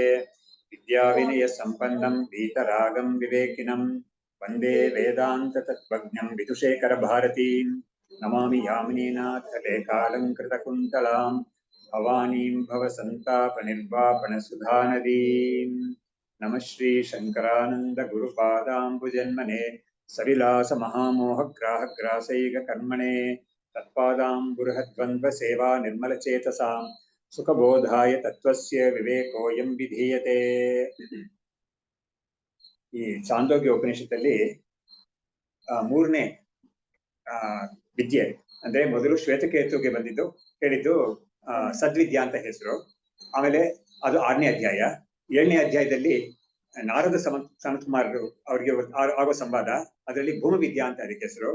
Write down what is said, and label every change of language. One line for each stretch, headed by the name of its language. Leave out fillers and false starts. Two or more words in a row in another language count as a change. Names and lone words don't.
Sanskrit: विद्याविनयसम्पन्नं वीतरागं विवेकिनं वन्दे वेदान्ततत्त्वज्ञं विदुषेखर भारतीं नमामि यामिनीनाथलेखालङ्कृतकुन्तलां भवानीं भवसन्तापनिर्वापणसुधानदीं। नमः श्री शङ्करानन्दगुरुपादाम्बुजन्मने सविलासमहामोहग्राहग्रासैककर्मणे तत्पादाम्बुरुहद्वन्द्वसेवा निर्मलचेतसां सुखबोधाय तत्त्वस्य विवेकोऽयं विधीयते।
Kannada: ಈ ಚಾಂದೋಗ್ಯ ಉಪನಿಷತ್ತಲ್ಲಿ ಮೂರನೇ ವಿದ್ಯೆ ಅಂದ್ರೆ ಮೊದಲು ಶ್ವೇತಕೇತುಗೆ ಬಂದಿದ್ದು ಹೇಳಿದ್ದು ಸದ್ವಿದ್ಯಾ ಅಂತ ಹೆಸರು. ಆಮೇಲೆ ಅದು 6ನೇ ಅಧ್ಯಾಯ. 7ನೇ ಅಧ್ಯಾಯದಲ್ಲಿ ನಾರದ ಸನತ್ ಕುಮಾರ್ ಅವ್ರಿಗೆ ಆಗೋ ಸಂವಾದ, ಅದರಲ್ಲಿ ಭೂಮವಿದ್ಯಾ ಅಂತ ಅದಕ್ಕೆ ಹೆಸರು.